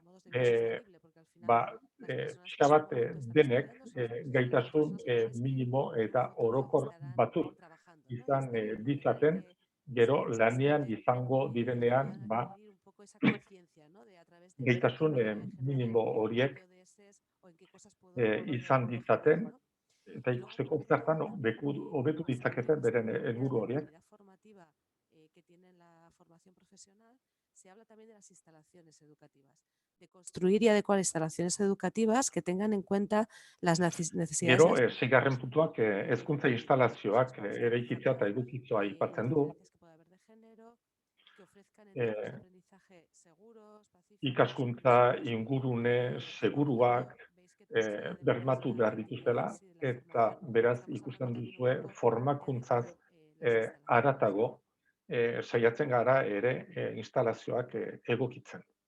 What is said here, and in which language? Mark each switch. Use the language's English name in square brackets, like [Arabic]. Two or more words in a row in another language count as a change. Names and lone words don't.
[Basque] pixka bat denek gaitasun minimo eta orokor batzuk izan ditzaten, gero lanean izango direnean, gaitasun minimo horiek izan ditzaten, eta ikusteko zertan hobetu ditzaketen beren helburu horiek. [Spanish] Se habla también de las instalaciones educativas, de construir y adecuar instalaciones educativas que tengan en cuenta las necesidades. [Basque] Gero, seigarren puntuak hezkuntza instalazioak eraikitzea eta edukitzoa aipatzen du. Ikaskuntza ingurune seguruak bermatu behar dituztela, eta beraz ikusten duzue formakuntzaz haratago saiatzen gara ere instalazioak egokitzen.